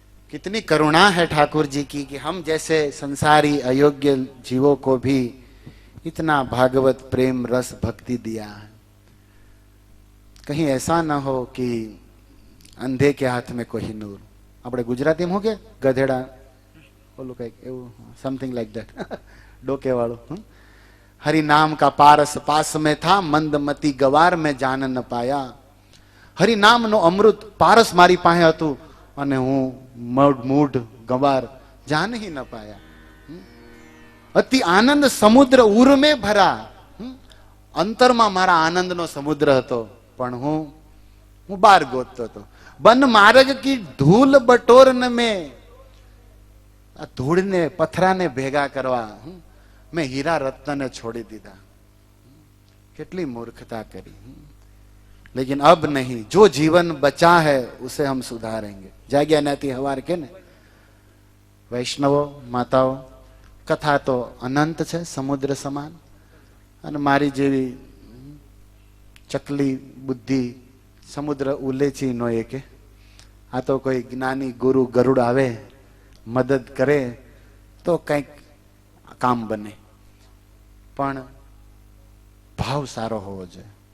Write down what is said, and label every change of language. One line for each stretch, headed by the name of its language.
Hindi: कितनी करुणा है ठाकुर जी की कि हम जैसे संसारी अयोग्य जीवों को भी इतना भागवत प्रेम रस भक्ति दिया है. कहीं ऐसा ना हो कि अंधे के हाथ में कोहिनूर.
Gujarati: આપણે ગુજરાતીમાં હું કે ગધેડા ઓલું કંઈક એવું
English: something like that
Gujarati: ડોકે વાળું.
Hindi: हरि नाम का पारस पास में था, मंदमती गवार में जान न पाया.
Gujarati: હરિ નામનો અમૃત પારસ મારી પાસે હતું અને હું મૂઢ ગવાર
Hindi: જાન હી ન પાયા. અતિ આનંદ સમુદ્ર ઉર મેં ભરા.
Gujarati: અંતરમાં મારા આનંદનો સમુદ્ર હતો, પણ હું બાર ગોતતો હતો.
Hindi: બન માર્ગ કી ધૂલ બટોર ને મેં,
Gujarati: આ ધૂળને પથરાને ભેગા કરવા મેં હીરા રત્નને છોડી દીધા. કેટલી મૂર્ખતા કરી.
Hindi: लेकिन अब नहीं, जो जीवन बचा है उसे हम सुधारेंगे.
Gujarati: जाग्या नाती हवार के ने वैष्णवो माताओ,
Hindi: कथा तो अनंत है, समुद्र समान.
Gujarati: અને મારી જેવી ચકલી બુદ્ધિ સમુદ્ર ઉલેચી નો એ કે આ તો કોઈ જ્ઞાની ગુરુ ગરુડ આવે મદદ કરે તો કંઈક કામ બને, પણ ભાવ સારો હોવો જોઈએ.